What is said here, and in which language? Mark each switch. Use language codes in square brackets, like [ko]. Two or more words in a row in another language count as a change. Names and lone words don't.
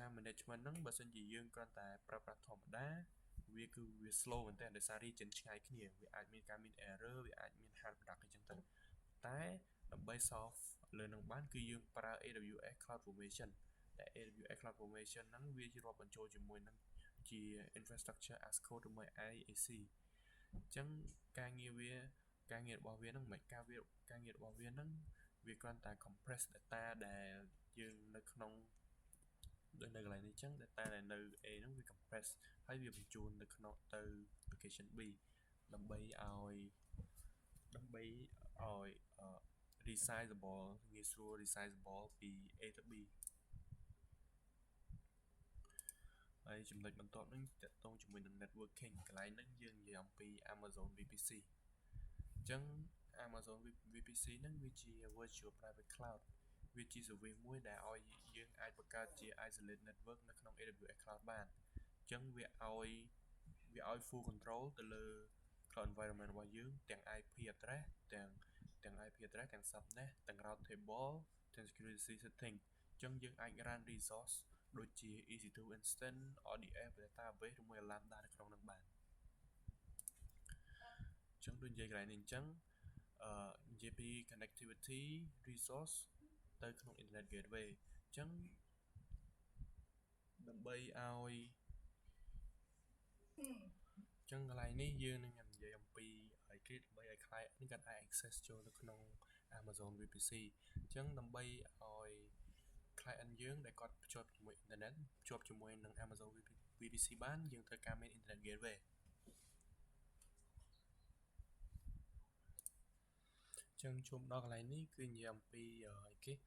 [km] management ហ្នឹងបើសិនជាយើងគ្រាន់តែប្រើប្រាស់ធម្មតាវាគឺវា slow មែនតើដោយសារ region ឆ្ងាយគ្នាវាអាចមាន ការមាន error វាអាចមាន [en] hard product [km] អញ្ចឹងទៅតែដើម្បី solve លើនឹងបានគឺយើងប្រើ AWS CloudFormation ដែល AWS CloudFormation ហ្នឹងវាជារាប់បញ្ចូលជាមួយនឹងជា [en] infrastructure as code [km] ឬមួយ IAC អញ្ចឹងការងាររបស់វាហ្នឹងមិនការងាររបស់វាហ្នឹងវាគ្រាន់តែ [en] compress data [km] ដែលយើងនៅក្នុងដូចនៅកន្លែងនេះអញ្ចឹង data ដែលនៅ A ហ្នឹងវា compress ហើយវាបញ្ជូនទៅក្នុងទៅ [en] location B [km] ដើម្បីឲ្យ resizable ងាយស្រួល resizable ពី A ទៅ B ហើយចំណុចបន្ទាប់នេះតាក់ទងជាមួយនឹង networking កន្លែងហ្នឹងយើងនិយាយអំពី Amazon VPC អញ្ចឹង Amazon VPC ហ្នឹងវាជា [en] virtual private cloud [km] វាជា service មួយដែលឲ្យយើងអាចបង្កើតជា [en] isolate network [km] នៅក្នុង AWS cloud បានអញ្ចឹងវាឲ្យ [en] full control [km] ទៅលើ [en] cloud environment [km] របស់យើងទាំង [en] IP address [km] ទាំង [en] IP address [km] ទាំង subnet ទាំង [en] route table [km] ទាំង [en] security setting [km] អញ្ចឹងយើងអាច [en] run resource [km] ដូចជា [en] EC2 instance RDF database [km] ឬមួយ Lambda នៅក្នុងហ្នឹងបាន អញ្ចឹងដូចនិយាយកន្លែងនេះអញ្ចឹងនិយាយពី [en] connectivity resource [km] ទៅក្នុង [en] internet gateway [km] អញ្ចឹងដើម្បីឲ្យអញ្ចឹងក ន្លែងនេះយើងនឹងនិយាយអំពីឲ្យគេដើម្បីឲ្យ client នេះគាត់អាច access ចូលទៅក្នុង Amazon VPC អញ្ចឹងដើម្បីឲ្យ client យើងដែលគាត់ភ្ជាប់ជាមួយ internet ភ្ជាប់ជាមួយនឹង Amazon VPC បានយើងត្រូវការមាន [en] internet gateway [km] អញ្ចឹងជួបដល់កន្លែងនេះគឺនិយាយអំពីគេ